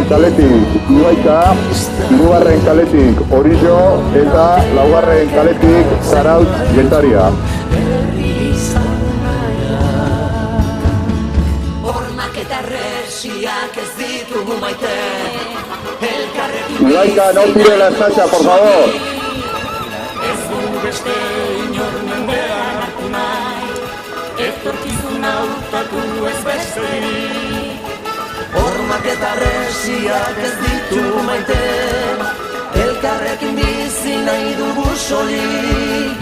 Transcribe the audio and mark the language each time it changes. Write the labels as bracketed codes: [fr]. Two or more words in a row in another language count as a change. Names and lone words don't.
[eu] kaletik Ibaika, 3. kaletik Orillo eta 4. kaletik Zarautz Getaria. Ibaika, [es] no tire la estacha, por favor. [eu] Ez du beste inor mendean hartu nahi, etorkizuna hautatu ez besterik. Hormak eta resiak ez ditu maite, elkarrekin bizi nahi dugu solik.